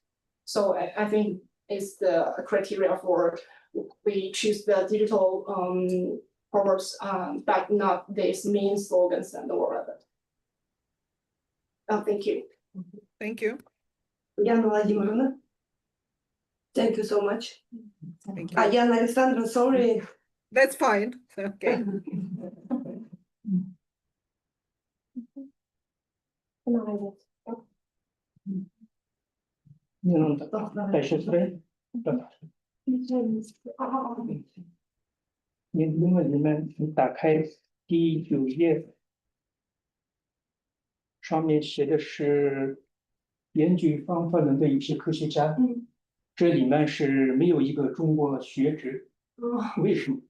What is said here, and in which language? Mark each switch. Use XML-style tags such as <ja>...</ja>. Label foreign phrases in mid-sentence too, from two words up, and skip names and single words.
<en>So I think it's the criteria for we choose the digital proverbs, but not these main slogans and all of it. Thank you. Thank you. Яна Владимировна. Thank you so much. Thank you. Яна Alexandra, sorry. That's fine. Okay.</en> <ru>Дальше сюда.</ru> <zh>你们打开第9页，上面写的是研究方法论的一些科学家，这里面是没有一个中国学者，为什么？</zh>